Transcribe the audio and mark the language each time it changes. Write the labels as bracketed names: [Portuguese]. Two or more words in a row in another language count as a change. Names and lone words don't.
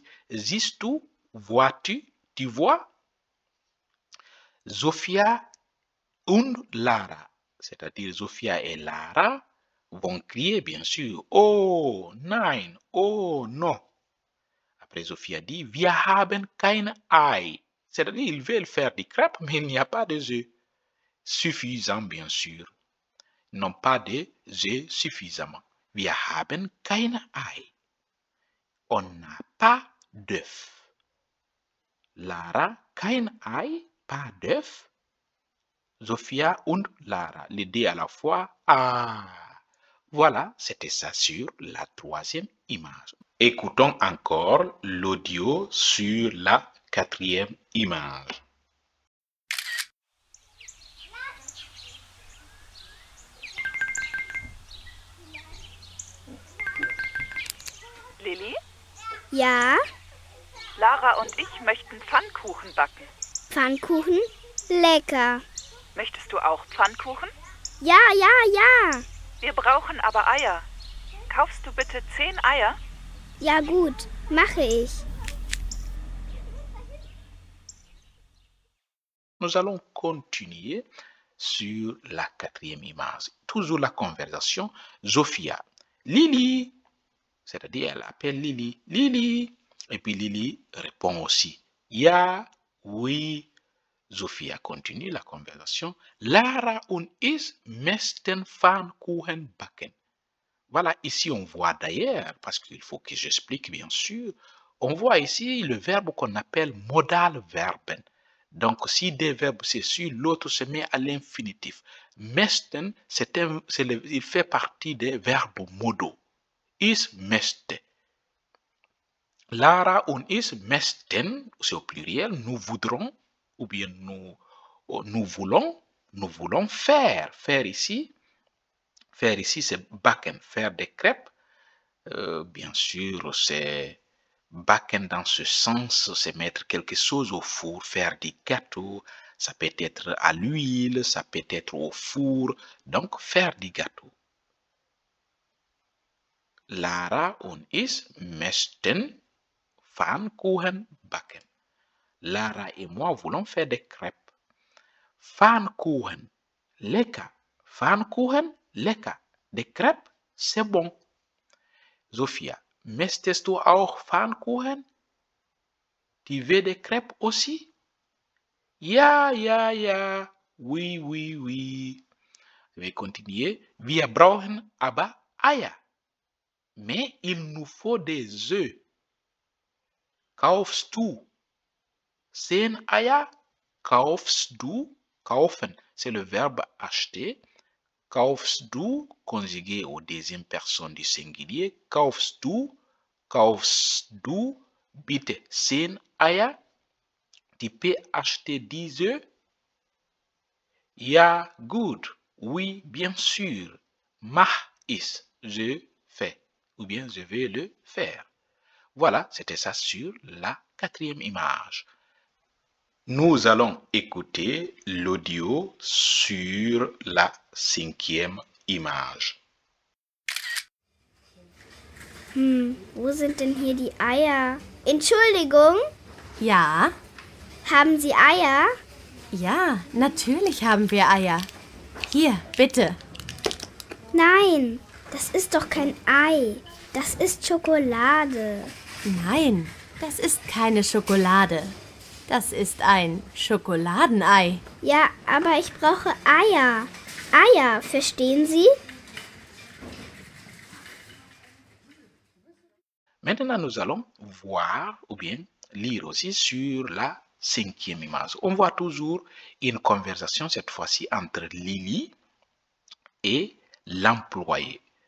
[German] Siehst du? [French] Vois-tu? Tu vois? Sophia und Lara, c'est-à-dire Sophia et Lara, vont crier bien sûr, [German] oh nein, [French] oh non. Après Sophia dit, [German] wir haben kein Ei. [French] C'est-à-dire ils veulent faire des crêpes, mais il n'y a pas de œufs suffisants bien sûr. Ils n'ont pas de œufs suffisamment. [German] Wir haben kein Ei. [French] On n'a pas d'œufs. [German] Lara, kein Ei, [French] pas d'œufs. Sophia und Lara, les deux à la fois. Ah, Voilà, c'était ça sur la troisième image. Écoutons encore l'audio sur la quatrième image. [German] Lilly, Ja, Lara und ich möchten Pfannkuchen backen. Pfannkuchen? Lecker. Möchtest du auch Pfannkuchen? Ja, ja, ja. Wir brauchen aber Eier. Kaufst du bitte 10 Eier? Ja gut, mache ich. [French] Nous allons continuer sur la quatrième image. Toujours la conversation. Zofia. Lily. C'est-à-dire, elle appelle Lily. Lily. Et puis Lily répond aussi. [German] Ja, oui. [French] Zofia continue la conversation. [German] Lara und ich möchten Pfannkuchen backen. [French] Voilà, ici on voit d'ailleurs, parce qu'il faut que j'explique bien sûr, on voit ici le verbe qu'on appelle [German] modal verben. [French] Donc, si des verbes c'est sûr, l'autre se met à l'infinitif. Möchten, il fait partie des verbes modaux. [German] Ich möchte. Lara und ich möchten, [French] c'est au pluriel, nous voudrons, ou bien nous voulons faire. Faire ici, c'est backen, faire des crêpes. Bien sûr, c'est backen dans ce sens, c'est mettre quelque chose au four, faire des gâteaux. Ça peut être à l'huile, ça peut être au four. Donc, faire des gâteaux. [German] Lara und ich möchten Pfannkuchen backen. [French] Lara et moi voulons faire des crêpes. [German] Pfannkuchen, lecker. Pfannkuchen, lecker. [French] Des crêpes, c'est bon. [German] Sophia, möchtest du auch Pfannkuchen? [French] Tu veux des crêpes aussi? [German] Ja, ja, ja. [French] Oui, oui, oui. Je vais continuer. [German] Wir brauchen aber Eier. [French] Mais il nous faut des œufs. [German] Kaufst du 10 Eier? Kaufst du? Kaufen, [French] c'est le verbe acheter. [German] Kaufst du, [French] conjugué au deuxième personne du singulier. [German] Kaufst du, bitte 10 Eier. [French] Tu peux acheter 10 œufs? [German] Ja, gut. [French] Oui, bien sûr. [German] Mach ich, [French] je fais. Ou bien je vais le faire. Voilà, c'était ça sur la quatrième image. Nous allons écouter l'audio sur la cinquième image. [German] Wo sind denn hier die Eier? Entschuldigung, Ja, haben Sie Eier? ja, natürlich haben wir Eier. Hier, bitte. Nein, das ist doch kein Ei. Das ist Schokolade. Nein, das ist keine Schokolade. Das ist ein Schokoladenei. Ja, aber ich brauche Eier. Eier, verstehen Sie? [French] Maintenant, nous allons voir ou bien lire aussi sur la cinquième image. On voit toujours une conversation, cette fois-ci, entre Lily et l'employé.